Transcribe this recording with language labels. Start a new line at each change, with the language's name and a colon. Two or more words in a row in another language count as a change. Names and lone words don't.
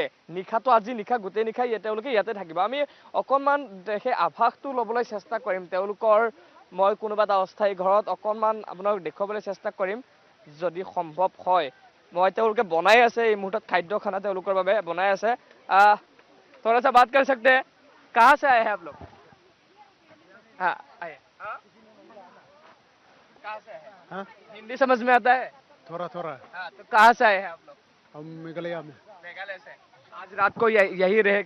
Assamese: নিশাটো আজি নিশা গোটেই নিশা তেওঁলোকে ইয়াতে থাকিব। আমি অকণমান সেই আভাসটো ল'বলৈ চেষ্টা কৰিম তেওঁলোকৰ। মই কোনোবা এটা অস্থায়ী ঘৰত অকণমান আপোনাক দেখুৱাবলৈ চেষ্টা কৰিম যদি সম্ভৱ হয়। মই তেওঁলোকে বনাই আছে এই মুহূৰ্তত খাদ্য খানা তেওঁলোকৰ বাবে বনাই আছে।
Hindi: थोड़ा सा बात कर सकते हैं, कहाँ से आए हैं आप लोग? हाँ आए। कहाँ से आए हैं? हाँ? हिंदी समझ में आता है? थोड़ा थोड़ा। हाँ, तो कहाँ से आए हैं आप लोग? हम मेघालय में। मेघालय से। आज रात को यही रहेगा?